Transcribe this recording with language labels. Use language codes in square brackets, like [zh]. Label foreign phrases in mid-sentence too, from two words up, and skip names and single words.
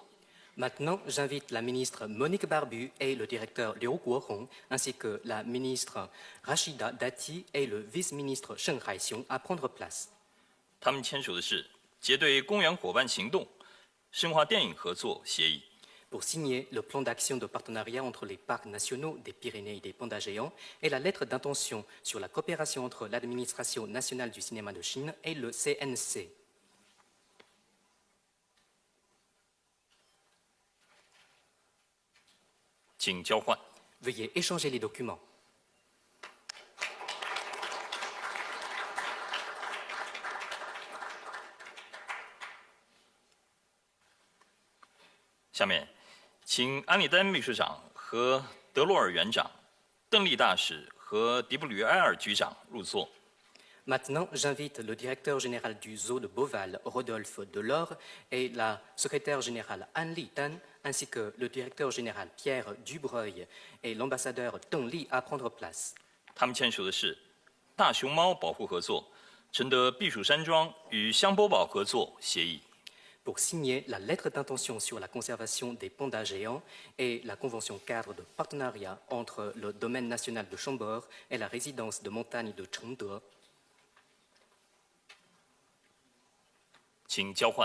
[fr] Maintenant, j'invite la ministre Monique Barbu et le directeur Liu Guohong, ainsi que la ministre Rachida Dati et le vice-ministre Sheng Haixiong à prendre place. [zh] 他们签署的是结对公园伙伴行动、深化电影合作协议。 [fr] pour signer le plan d'action de partenariat entre les parcs nationaux des Pyrénées et des pandas géants et la lettre d'intention sur la coopération entre l'Administration nationale du cinéma de Chine et le CNC. [zh] 请交换。 [fr] Veuillez échanger les documents. [zh] 下面，请安里丹秘书长和德洛尔园长、邓丽大使和迪布吕埃尔局长入座。 [fr] Maintenant, j'invite le directeur général du zoo de Beauval, Rodolphe Delors, et la secrétaire générale Anne Li Tan, ainsi que le directeur général Pierre Dubreuil et l'ambassadeur Deng Li à prendre place. [zh] 他们签署的是大熊猫保护合作、承德避暑山庄与香波堡合作协议。 [fr] Pour signer la lettre d'intention sur la conservation des pandas géants et la convention cadre de partenariat entre le domaine national de Chambord et la résidence de montagne de Chengde. [zh] 请交换。